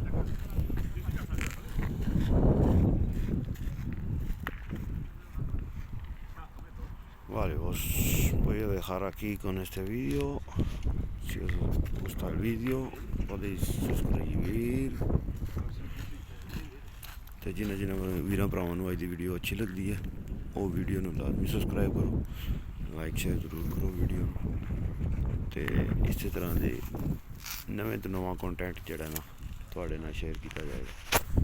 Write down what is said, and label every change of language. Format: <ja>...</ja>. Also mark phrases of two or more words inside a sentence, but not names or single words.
<es>Vale, os voy a dejar aquí con este vídeo. Si os gusta el vídeo podéis suscribir</es> <pa>ਤੇ ਜਿਨ੍ਹਾਂ ਵੀਰਾਂ ਭਰਾਵਾਂ ਨੂੰ ਅੱਜ ਦੀ ਵੀਡੀਓ ਅੱਛੀ ਲੱਗਦੀ ਹੈ ਉਹ ਵੀਡੀਓ ਨੂੰ ਲਾਜ਼ਮੀ ਸਬਸਕ੍ਰਾਈਬ ਕਰੋ,</pa> <en>like share</en> <pa>ਜ਼ਰੂਰ ਕਰੋ ਵੀਡੀਓ ਨੂੰ, ਤੇ ਇਸੇ ਤਰ੍ਹਾਂ ਦੇ ਨਵੇਂ ਤੋਂ ਨਵਾਂ ਕੰਟੈਂਟ ਜਿਹੜਾ ਨਾ ਤੁਹਾਡੇ ਨਾਲ ਸ਼ੇਅਰ ਕੀਤਾ ਜਾਏਗਾ।</pa>